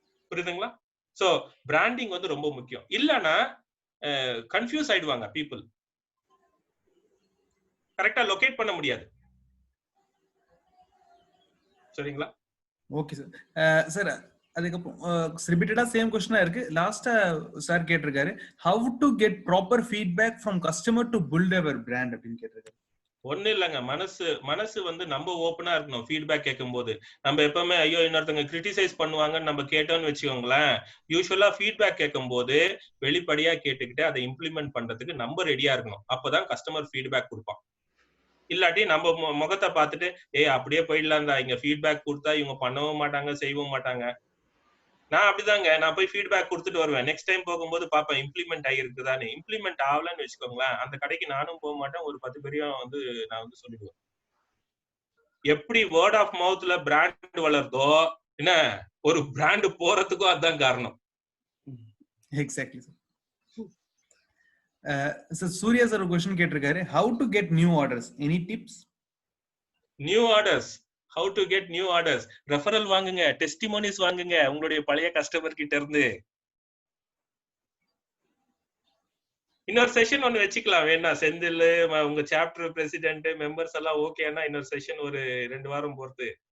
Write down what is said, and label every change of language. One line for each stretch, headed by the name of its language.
Tamil: புரியுதுங்களா? So branding வந்து ரொம்ப முக்கியம். இல்லனா கன்ஃபியூஸ் ஆயிடுவாங்க பீப்புள், கரெக்டா லொகேட் பண்ண முடியாது. சரிங்களா?
English: Okay sir.
Tamil: சார் அதுக்கப்புறம் ரிப்பீட்டடா சேம் क्वेश्चन இருக்கு. லாஸ்டா சார் கேட்டிருக்காரு,
English: how to get proper feedback from customer to build our brand
Tamil: அப்படின்னு கேட்டிருக்காரு. ஒண்ணு இல்லைங்க, மனசு வந்து நம்ம ஓப்பனா இருக்கணும். ஃபீட்பேக் கேட்கும் போது நம்ம எப்பவுமே ஐயோ இன்னொருத்தவங்க கிரிட்டிசைஸ் பண்ணுவாங்கன்னு நம்ம கேட்டோம்னு வச்சுக்கோங்களேன், யூஸ்வலா ஃபீட்பேக் கேட்கும் போது வெளிப்படையா கேட்டுக்கிட்டு அதை இம்ப்ளிமெண்ட் பண்றதுக்கு நம்ம ரெடியா இருக்கணும். அப்பதான் கஸ்டமர் ஃபீட்பேக் கொடுப்பான். இல்லாட்டி நம்ம முகத்தை பார்த்துட்டு அப்படியே போயிடலாம்டா, இங்க ஃபீட்பேக் கொடுத்தா இவங்க பண்ணவும் மாட்டாங்க, செய்யவும் மாட்டாங்க. நான் அப்படிதாங்க, நான் போய் ஃபீட்பேக் கொடுத்துட்டு வருவேன். நெக்ஸ்ட் டைம் போகும்போது பாப்பேன் இம்ப்ளிமெண்ட் ஆகிருக்குதான்னு. இம்ப்ளிமெண்ட் ஆகலன்னு வச்சுக்கோங்களேன், அந்த கடைக்கு நானும் போக மாட்டேன். ஒரு 10 பேரையும் வந்து நான் வந்து சொல்லிடுவேன். எப்படி வேர்ட் ஆஃப் மவுத்ல பிராண்ட் வளர்தோ, என்ன ஒரு பிராண்ட் போறதுக்கும் அதுதான் காரணம்.
English: Exactly sir.
Tamil: Sir Surya sir ஒரு क्वेश्चन கேட்டிருக்காரு,
English: how to get new orders, any tips?
Tamil: New orders,
English: how to get new orders,
Tamil: referral வாங்குங்க, டெஸ்டிமோனிஸ் வாங்குங்க உங்களுடைய பழைய கஸ்டமர் கிட்ட இருந்து. இன்னொரு செஷன் ஒன்னு வச்சுக்கலாம் வேணா, செந்தில் உங்க சாப்டர் பிரசிடென்ட் மெம்பர்ஸ் எல்லாம் ஓகேனா இன்னொரு செஷன் ஒரு 2 வாரம் பொறுத்து.